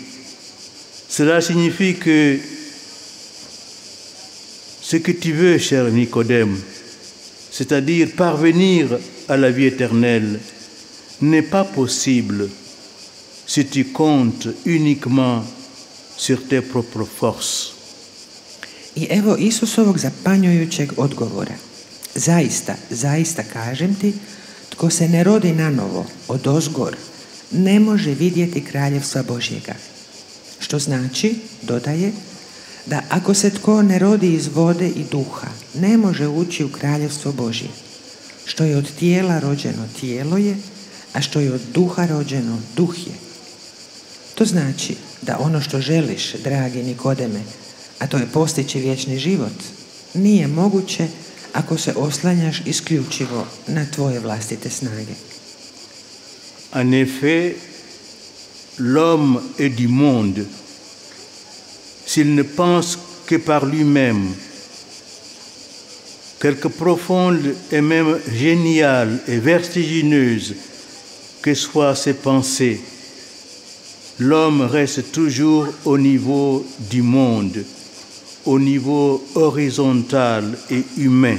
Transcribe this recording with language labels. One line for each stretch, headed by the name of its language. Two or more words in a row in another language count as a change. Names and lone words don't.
French: Cela signifie que ce que tu veux, cher Nicodème, c'est-à-dire parvenir à la vie éternelle, n'est pas possible si tu comptes uniquement sur tes propres forces.
Croatian: I evo Isusovog zapanjujućeg odgovora. Zaista kažem ti, tko se ne rodi nanovo odozgor, ne može vidjeti kraljevstva Božjega. Što znači, dodaje, da ako se tko ne rodi iz vode i duha, ne može ući u kraljevstvo Božje. Što je od tijela rođeno, tijelo je, a što je od duha rođeno, duh je. To znači da ono što želiš, dragi Nikodeme, a to je postići vječni život, nije moguće ako se oslanjaš isključivo na tvoje vlastite snage.
French: En effet, l'homme est du monde. S'il ne pense que par lui-même, quelque profonde et même géniale et vertigineuse que soient ses pensées, l'homme reste toujours au niveau du monde, au niveau horizontal et humain.